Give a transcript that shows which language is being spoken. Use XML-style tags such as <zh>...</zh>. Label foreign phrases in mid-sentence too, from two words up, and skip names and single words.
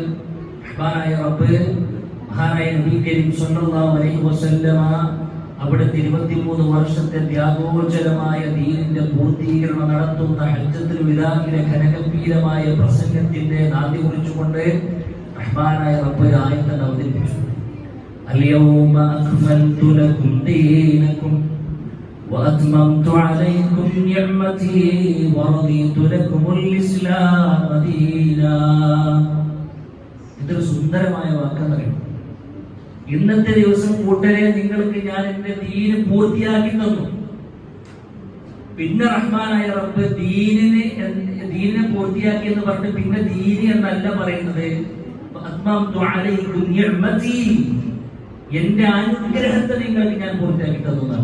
<ml>മഹാനായ റബ്ബ്, മഹാനായ</ml> <ar>نبي كريم صلى الله عليه وسلم</ar> <ml>അവിടുത്തെ 23 വർഷത്തെ ത്യാഗോജ്വലമായ ദീനിന്റെ പൂർത്തീകരണം നടത്തുന്ന ഹജ്ജത്തുൽ വിദാഇലെ ഘനഗംഭീരമായ പ്രസംഗത്തിന്റെ നാന്ദി കുറിച്ചുകൊണ്ട് റഹ്മാനായ റബ്ബ് ആയത്ത് അവതരിപ്പിച്ചു.</ml> <ar>اليوم أكملت لكم دينكم وأتممت عليكم نعمتي ورضيت لكم الإسلام دينا.</ar> <ml>ഇതൊരു സുന്ദരമായ വാക്കെന്നറിയും. ഇന്നത്തെ ദിവസം കൂട്ടരെ നിങ്ങൾക്ക് ഞാൻ എന്റെ ദീന് പൂർത്തിയാക്കി തന്നു. പിന്നെ റഹ്മാനായ റബ്ബ് ദീനിനെ പൂർത്തിയാക്കി എന്ന് പറഞ്ഞ് പിന്നെ ദീനി എന്നല്ല പറയുന്നത്,</ml> <ar>أتممت عليكم نعمتي,</ar> <ml>എന്റെ അനുഗ്രഹത്തെ നിങ്ങൾക്ക് ഞാൻ പൂർത്തിയാക്കി തന്നതാണ്.</ml>